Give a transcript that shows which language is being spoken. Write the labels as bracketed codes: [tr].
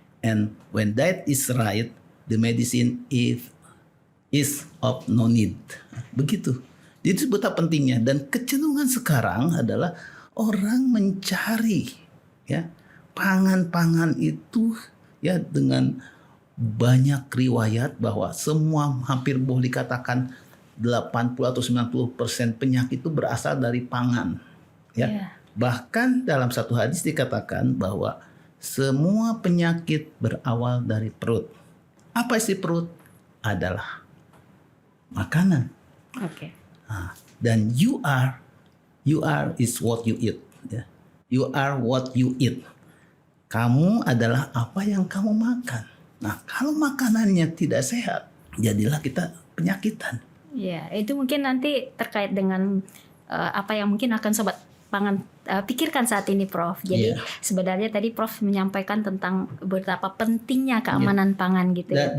[en] And when diet is right, the medicine is of no need. [id] Begitu. Jadi itu betapa pentingnya, dan kecenderungan sekarang adalah orang mencari ya pangan-pangan itu ya dengan banyak riwayat bahwa semua hampir boleh dikatakan 80 atau 90% penyakit itu berasal dari pangan ya. Iya. Bahkan dalam satu hadis dikatakan bahwa semua penyakit berawal dari perut. Apa isi perut? Adalah makanan. Oke. Nah, dan [en] you are is what you eat. Ya. You are what you eat. [id] Kamu adalah apa yang kamu makan. Nah, kalau makanannya tidak sehat, jadilah kita penyakitan. Ya, itu mungkin nanti terkait dengan apa yang mungkin akan sobat pangan pikirkan saat ini, Prof. Jadi sebenarnya tadi Prof menyampaikan tentang betapa pentingnya keamanan pangan gitu ya, Prof.